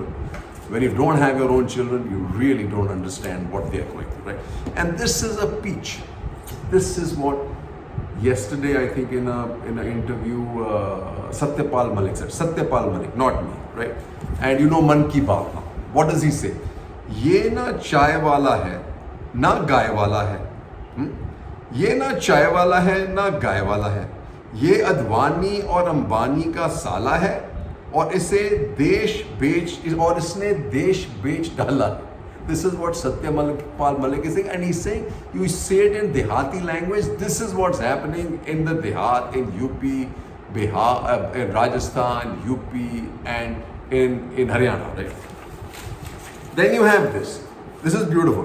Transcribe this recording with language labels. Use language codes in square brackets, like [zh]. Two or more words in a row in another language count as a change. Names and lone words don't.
[en] When you don't have your own children, you really don't understand what they are going through, right? And this is a peach. This is what yesterday, I think in an interview, Satyapal Malik said. Satyapal Malik, not me, right? And you know Maan Ki Baat now. What does he say? [hi] ये न चाय वाला है, न गाय वाला है. ये न चाय वाला है, न गाय वाला है. ये अडवाणी और अंबानी का साला है और इसने देश बेच डाला. [en] This is what Satyapal Malik is saying, and he's saying, you say it in Dehati language, this is what's happening in the Dehat, in UP, Bihar, in Rajasthan, UP, and in Haryana, right? Then you have this. This is beautiful.